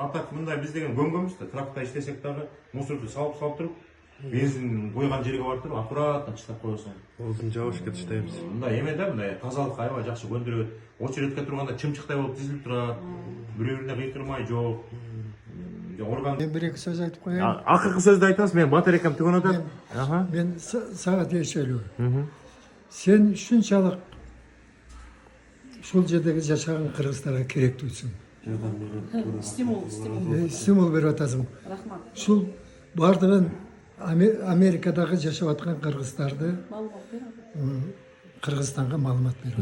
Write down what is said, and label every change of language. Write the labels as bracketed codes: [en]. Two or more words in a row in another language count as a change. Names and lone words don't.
[ky] А так мындай биз деген көнгөнбүз да, тракторда иштесек дагы мусорду салып туруп, бензин койгон жерге барып туруп аккуратно чыштап коесуң. Озун жабышка таштайбыз. Мындай эме да, мындай тазалыкка аябай жакшы көндүрөт. Очередке турганда чымчыктай болуп тизилип турат. Бирөө-бирине кыйкырмай жок. Орган. [kk] Мен бір-екі сөз айтып қояйын. [ky] Акыркы сөздү айтасыз, мен батарейкам түгөнүп атат. Аха. Мен саған тиешелүү. Сен ушунчалык ушул жердеги жашаган кыргыздарга керектүүсүң. Стимул берип атасың. Рахмат. Ушул бардыгын Америкадагы жашап аткан кыргыздарды Кыргызстанга маалымат берип.